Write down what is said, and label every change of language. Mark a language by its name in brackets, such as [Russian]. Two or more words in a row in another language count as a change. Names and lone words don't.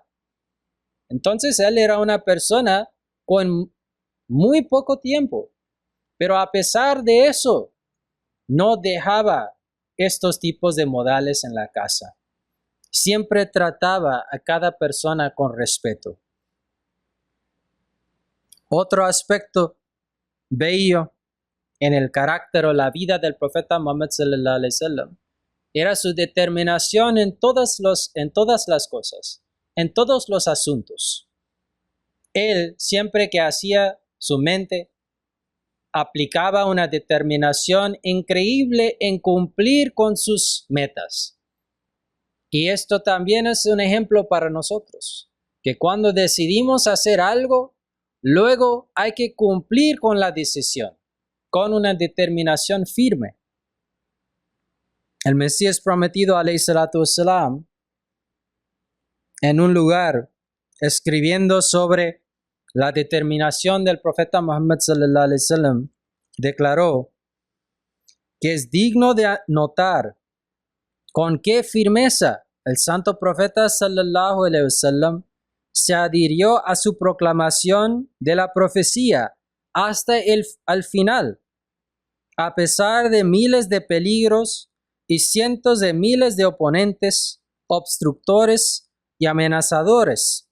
[Spanish] Entonces él era una persona con muy poco tiempo, pero a pesar de eso, no dejaba estos tipos de modales en la casa. Siempre trataba a cada persona con respeto. Otro aspecto bello en el carácter o la vida del profeta Muhammad [Arabic] صلى الله عليه وسلم [Spanish] era su determinación en todas las cosas, en todos los asuntos. Él, siempre que hacía su mente, aplicaba una determinación increíble en cumplir con sus metas. Y esto también es un ejemplo para nosotros, que cuando decidimos hacer algo, luego hay que cumplir con la decisión, con una determinación firme. El Mesías prometido, [Arabic] عليه الصلاة والسلام, [Spanish] en un lugar escribiendo sobre la determinación del profeta [Arabic] محمد صلى الله عليه وسلم, [Spanish] declaró que es digno de notar con qué firmeza el santo profeta [Arabic] صلى الله عليه وسلم [Spanish] se adhirió a su proclamación de la profecía hasta al final, a pesar de miles de peligros y cientos de miles de oponentes, obstructores y amenazadores.